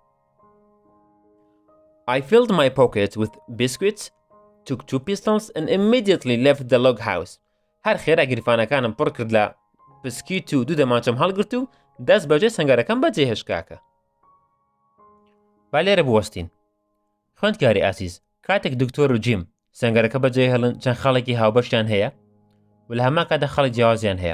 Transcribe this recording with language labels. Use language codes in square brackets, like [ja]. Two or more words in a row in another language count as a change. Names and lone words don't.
[en] I filled my pockets with biscuits, took 2 pistols and immediately left the log house. [ckb] هەر خێرا گریفانەکانم پڕ کرد لە بسکیت و دوو دەمانچەم هەڵگرت و دەست بەجێ سەنگەرەکەم بەجێ هێشکاکە. با لێرە بوەستین. خوێندکاری ئاسیز کاتێک دکتۆر و جیم سەنگەرەکە بەجێ هەڵن چەند خاڵێکی هاوبەشیان هەیە و لە هەمان کاتە خاڵی جیاوازیان هەیە.